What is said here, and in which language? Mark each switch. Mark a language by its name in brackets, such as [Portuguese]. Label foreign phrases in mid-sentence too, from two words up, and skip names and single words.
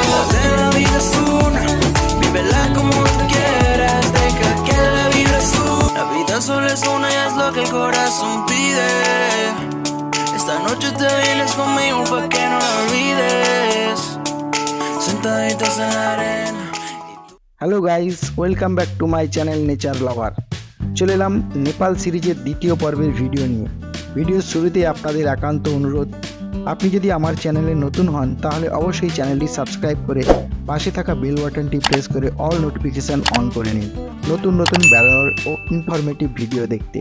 [Spanish] La vida es una, vívela como tú quieras. Deja que la vibra suba. La vida solo es una y es lo que el corazón pide. Esta noche te vienes conmigo pa' que no la olvides. Sentaditos en la arena. [English] Hello guys, welcome back to my channel Nature Lover. [Bangla] চলে এলাম নেপাল সিরিজের দ্বিতীয় পর্বের ভিডিও নিয়ে। ভিডিওর শুরুতে আপনাদের একান্ত অনুরোধ, আপনি যদি আমার চ্যানেলে নতুন হন তাহলে অবশ্যই চ্যানেলটি সাবস্ক্রাইব করে পাশে থাকা [English] bell button [Bangla] প্রেস করে [English] all notification on [Bangla] করে নিন নতুন নতুন বেড়ানোর ও ইনফরমেটিভ ভিডিও দেখতে।